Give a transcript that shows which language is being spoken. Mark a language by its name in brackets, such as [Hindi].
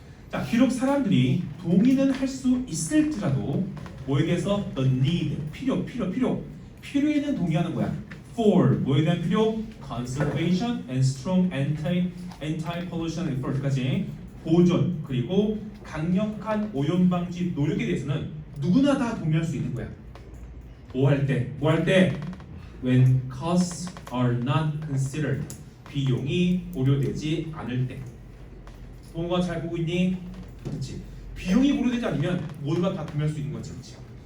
[Korean] 자, 비록 사람들이 동의는 할 수 있을지라도 뭐에 대해서 [English] the need, [Korean] 필요에는 동의하는 거야. for 뭐에 대한 필요? [English] conservation and strong anti-pollution effort [Korean] 까지 보존 그리고 강력한 오염 방지 노력에 대해서는 누구나 다 동의할 수 있는 거야. 뭐 할 때? [English] When costs are not considered. [Korean] 비용이 고려되지 않을 때. 동호가 잘 보고 있니? 그렇지. 비용이 고려되지 않으면 모두가 다 동의할 수 있는 거지, 그렇지.